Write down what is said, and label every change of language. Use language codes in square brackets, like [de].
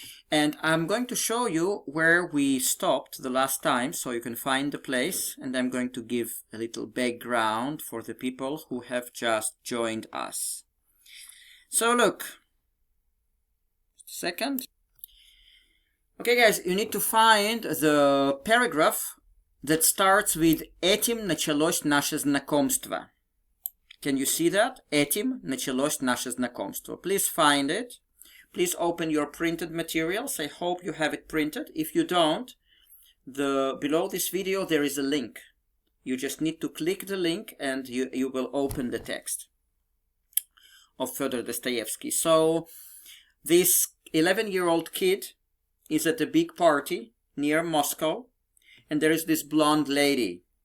[en] And I'm going to show you where we stopped the last time, so you can find the place, and I'm going to give a little background for the people who have just joined us. So look, second. Okay guys, you need to find the paragraph that starts with [ru] «Этим началось наше знакомство». [en] Can you see that? [ru] Этим началось наше знакомство. [en] Please find it. Please open your printed materials. I hope you have it printed. If you don't, below this video there is a link. You just need to click the link and you will open the text of Fyodor Dostoevsky. So this 11-year-old kid is at a big party near Moscow, and there is this blonde lady.